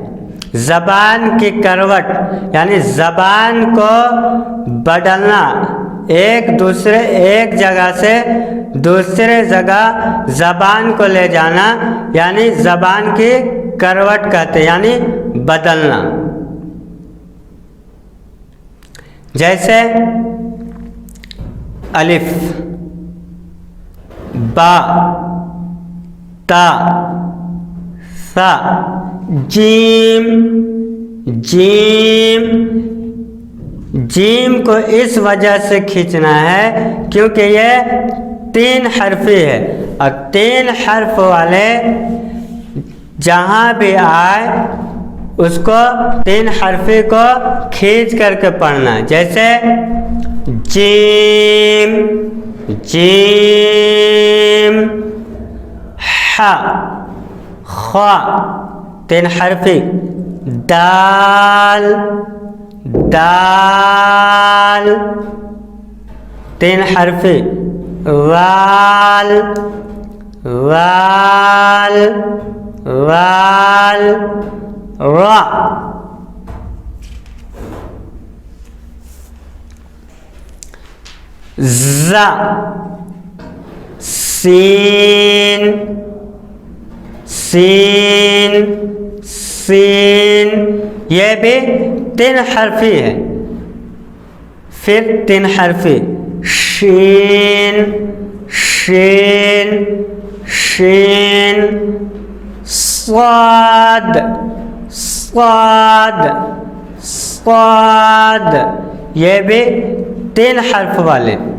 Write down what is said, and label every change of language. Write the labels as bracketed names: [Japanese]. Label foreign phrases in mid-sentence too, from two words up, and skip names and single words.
[Urdu] زبان کی کروٹ یعنی زبان کو بدلنا، ایک جگہ سے دوسرے جگہ زبان کو لے جانا یعنی زبان کی کروٹ کہتے ہیں، یعنی بدلنا۔ جیسے الف، با، تا، ثا، جیم۔ جیم کو اس وجہ سے کھینچنا ہے کیونکہ یہ 3 حرفی ہے، اور 3 حرف والے جہاں بھی آئے اس کو 3 حرفی کو کھینچ کر کے پڑھنا ہے۔ جیسے جیم، جیم، ح، خ 3 حرفی، دال، دال 3 حرفی، وال، وال، وال، را۔ ز، سین، سین، سین، یہ بھی 3 حرفی ہے۔ پھر 3 حرفی، شین، شین، شین، صاد، صاد، صاد، یہ بھی 3 حرف والے۔